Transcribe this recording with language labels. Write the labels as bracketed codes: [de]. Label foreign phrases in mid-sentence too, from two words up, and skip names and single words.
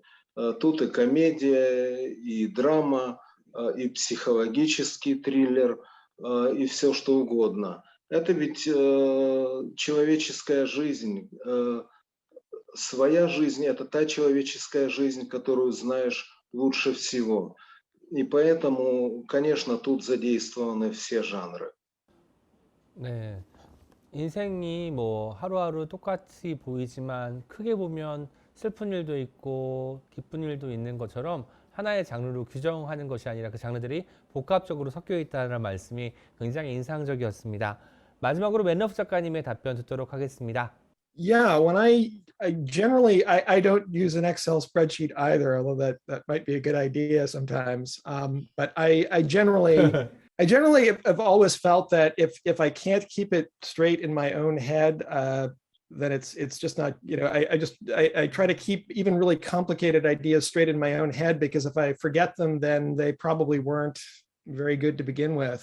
[ru] Тут и комедия, и драма, и психологический триллер, и все что угодно. Это ведь человеческая жизнь. Своя жизнь – это та человеческая жизнь, которую знаешь лучше всего. И поэтому, конечно, тут задействованы все жанры. [ko] 네, 인생이 뭐 하루하루 똑같이 보이지만 크게 보면 슬픈 일도 있고 기쁜 일도 있는 것처럼 하나의 장르로 규정하는 것이 아니라 그 장르들이 복합적으로 섞여 있다는 말씀이 굉장히 인상적이었습니다. 마지막으로 맨러프 작가님의 답변 듣도록 하겠습니다. [en] Yeah, when I generally I don't use an Excel spreadsheet either, although that might be a good idea sometimes. But I generally have always felt that if I can't keep it straight in my own head, then it's just not, you know, I try to keep even really complicated ideas straight in my own head, because if I forget them, then they probably weren't very good to begin with.